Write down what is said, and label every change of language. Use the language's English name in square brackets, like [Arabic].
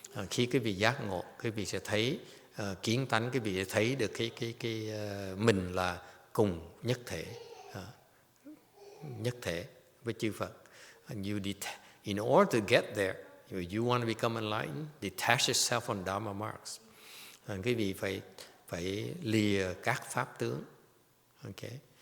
[Vietnamese] Khi quý vị giác ngộ, quý vị sẽ thấy kiến tánh, quý vị sẽ thấy được cái mình là cùng nhất thể với chư Phật. [English] And in order to get there, you want to become enlightened, detach yourself from Dharma marks. [Vietnamese] Quý vị phải lìa các pháp tướng, okay?